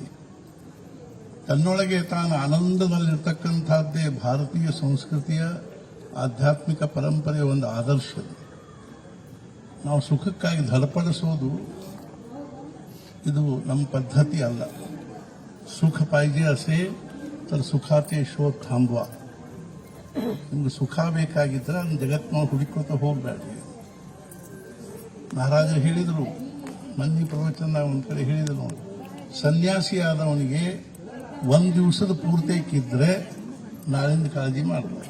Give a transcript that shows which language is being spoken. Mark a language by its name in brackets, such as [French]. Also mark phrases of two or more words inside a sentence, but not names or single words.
[Kannada] ತನ್ನೊಳಗೆ ತಾನು ಆನಂದದಲ್ಲಿರ್ತಕ್ಕಂಥದ್ದೇ ಭಾರತೀಯ ಸಂಸ್ಕೃತಿಯ ಆಧ್ಯಾತ್ಮಿಕ ಪರಂಪರೆಯ ಒಂದು ಆದರ್ಶ. ನಾವು ಸುಖಕ್ಕಾಗಿ ಧಡಪಡಿಸೋದು ಇದು ನಮ್ಮ ಪದ್ಧತಿ ಅಲ್ಲ. [Marathi] ಸುಖ ಪಾಹಿजे असे तर सुखाचे शोध थांबवा. [Kannada] ನಿಮ್ಗೆ ಸುಖ ಬೇಕಾಗಿದ್ರೆ ಅದನ್ನ ಜಗತ್ತಿನೊಳಗೆ ಹುಡುಕೋತ ಹೋಗ್ಬೇಡ್ರಿ. ಮಹಾರಾಜರು ಹೇಳಿದರು, ಮಂದಿ ಪ್ರವಚನ ಒಂದ್ ಕಡೆ ಹೇಳಿದ್ರು ನೋಡಿ, ಸನ್ಯಾಸಿ ಆದವನಿಗೆ ಒಂದು ದಿವಸದ ಪೂರ್ತೈಕಿದ್ರೆ ನಾಳಿಂದ ಕಾಳಜಿ ಮಾಡಬೇಕು.